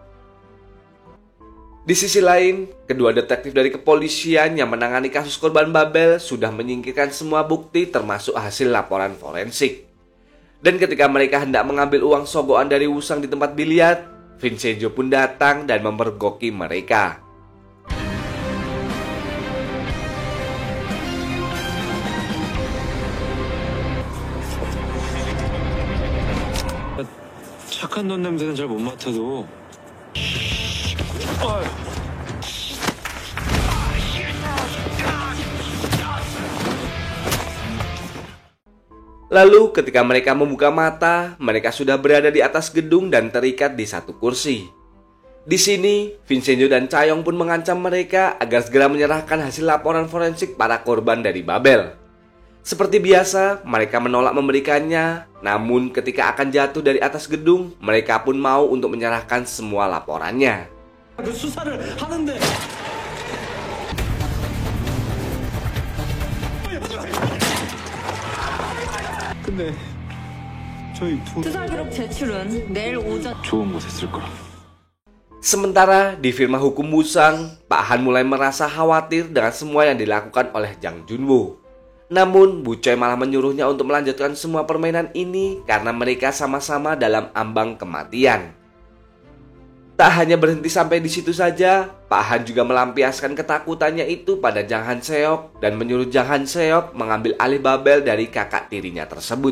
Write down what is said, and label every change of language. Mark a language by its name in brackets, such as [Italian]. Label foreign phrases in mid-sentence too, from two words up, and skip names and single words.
[Indonesian] Di sisi lain, kedua detektif dari kepolisian yang menangani kasus korban Babel sudah menyingkirkan semua bukti termasuk hasil laporan forensik. Dan ketika mereka hendak mengambil uang sogokan dari Wusang di tempat biliar, Vincenzo pun datang dan memergoki mereka. [Korean] 착한 돈 냄새는 잘 못 맡아도. [Indonesian] Lalu ketika mereka membuka mata, mereka sudah berada di atas gedung dan terikat di satu kursi. Di sini, Vincenzo dan Chae-yong pun mengancam mereka agar segera menyerahkan hasil laporan forensik para korban dari Babel. Seperti biasa, mereka menolak memberikannya. Namun ketika akan jatuh dari atas gedung, mereka pun mau untuk menyerahkan semua laporannya. [Korean] 근데 저희 수사 기록 제출은 내일 오전. 좋은 곳에 쓸 거라. [Indonesian] Sementara di firma hukum Musang, Pak Han mulai merasa khawatir dengan semua yang dilakukan oleh Jang Junwo. Namun, Bu Choi malah menyuruhnya untuk melanjutkan semua permainan ini karena mereka sama-sama dalam ambang kematian. Tak hanya berhenti sampai di situ saja, Pak Han juga melampiaskan ketakutannya itu pada Jang Han Seok dan menyuruh Jang Han Seok mengambil alih Babel dari kakak tirinya tersebut.